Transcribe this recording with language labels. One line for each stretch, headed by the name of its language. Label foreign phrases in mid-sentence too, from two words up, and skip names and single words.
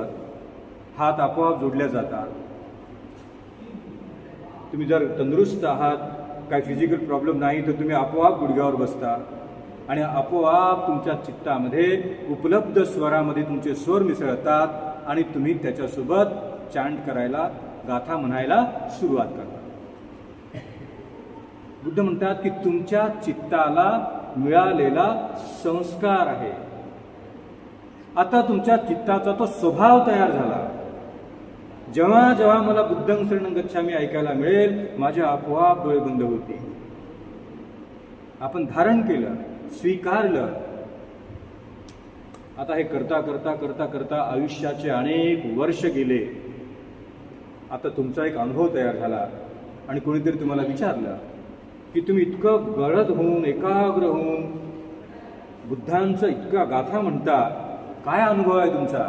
Marathi: हात आपोआप जोडल्या जातात. तुम्ही जर तंदुरुस्त आहात, काही फिजिकल प्रॉब्लेम नाही, तर तुम्ही आपोआप गुडघ्यावर बसता आणि आपोआप तुमच्या चित्तामध्ये उपलब्ध स्वरामध्ये तुमचे स्वर मिसळतात आणि तुम्ही त्याच्यासोबत चांट करायला, गाथा म्हणायला सुरुवात करता. बुद्ध म्हणतात की तुमच्या चित्ताला मिळालेला संस्कार आहे. आता तुमच्या चित्ताचा तो स्वभाव तयार झाला. जेव्हा जेव्हा मला
Pali: बुद्धं शरणं गच्छामी
Marathi: ऐकायला मिळेल माझे आपोआप डोळे बंद होते. आपण धारण केलं, स्वीकारलं. आता हे करता करता करता करता आयुष्याचे अनेक वर्ष गेले. आता तुमचा एक अनुभव तयार झाला आणि कोणीतरी तुम्हाला विचारलं की तुम्ही इतकं गडद होऊन, एकाग्र होऊन बुद्धांचं इतका गाथा म्हणता, काय अनुभव आहे तुमचा?